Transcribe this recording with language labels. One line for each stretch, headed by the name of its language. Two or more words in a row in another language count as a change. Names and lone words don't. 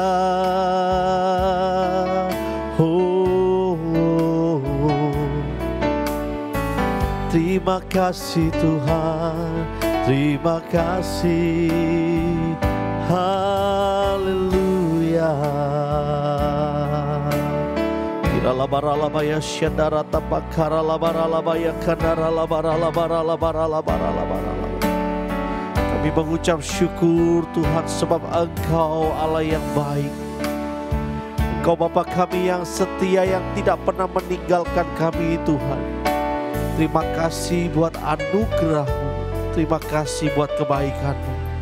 Indonesian: Terima kasih Tuhan, terima kasih. Haleluya. Kiralabaralabaya syandara tapakaralabaralabaya kanaralabaralabaralabaralabaralabaralabarala. Kami mengucap syukur Tuhan, sebab Engkau Allah yang baik. Engkau Bapa kami yang setia, yang tidak pernah meninggalkan kami Tuhan. Terima kasih buat anugerah-Mu, terima kasih buat kebaikan-Mu.